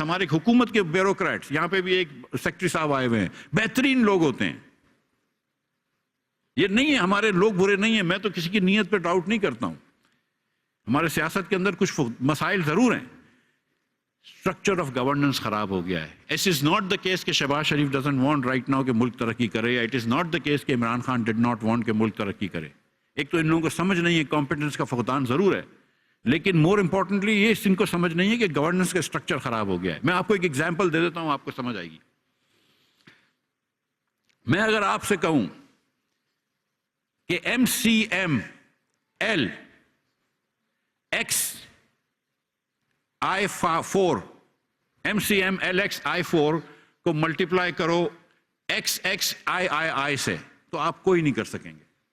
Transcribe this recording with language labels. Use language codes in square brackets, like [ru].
[ur] ہمارے حکومت کے بیوروکریٹس, یہاں پہ بھی ایک سیکٹری صاحب آئے ہوئے ہیں, بہترین لوگ ہوتے ہیں. یہ نہیں ہے ہمارے لوگ برے نہیں ہیں. میں تو کسی کی نیت پہ ڈاؤٹ نہیں کرتا ہوں. ہمارے سیاست کے اندر کچھ مسائل ضرور ہیں. اسٹرکچر آف گورننس خراب ہو گیا ہے. [en] It is not the case کہ Shehbaz Sharif doesn't want right now [ur] کہ ملک ترقی کرے, [en] یا it is not the case کہ Imran Khan did not want [ur] کہ ملک ترقی کرے. ایک تو ان لوگوں کو سمجھ نہیں ہے, کمپیٹنس کا فقدان ضرور ہے, لیکن مور امپورٹنٹلی یہ ان کو سمجھ نہیں ہے کہ گورننس کا اسٹرکچر خراب ہو گیا ہے. میں آپ کو ایک ایگزامپل دے دیتا ہوں, آپ کو سمجھ آئے گی. میں اگر آپ سے کہوں کہ MCML XI4 MCMLXI4 کو ملٹیپلائی کرو XXIII سے, تو آپ کوئی نہیں کر سکیں گے.